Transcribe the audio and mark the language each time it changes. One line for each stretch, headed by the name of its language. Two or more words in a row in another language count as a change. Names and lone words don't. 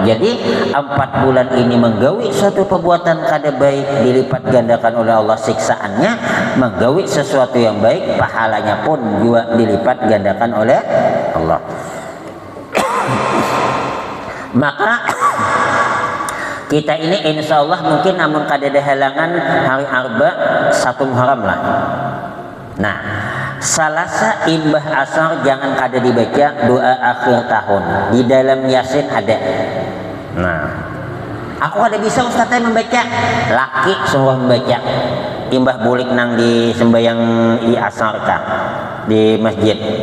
Banjar: Jadi 4 bulan ini menggawi suatu perbuatan kada baik dilipat gandakan oleh Allah siksaannya, menggawi sesuatu yang baik pahalanya pun juga dilipat gandakan oleh Allah. Maka kita ini
Arabic: insya Allah
Banjar: mungkin namun kada ada halangan hari Arba 1 Muharram lah. Nah Salasa imbah asar jangan kada dibaca doa akhir tahun. Di dalam Yasin ada. Nah, aku kada bisa Ustaz membaca. Laki semua membaca. Imbah bulik nang di sembayang di asar ka di masjid.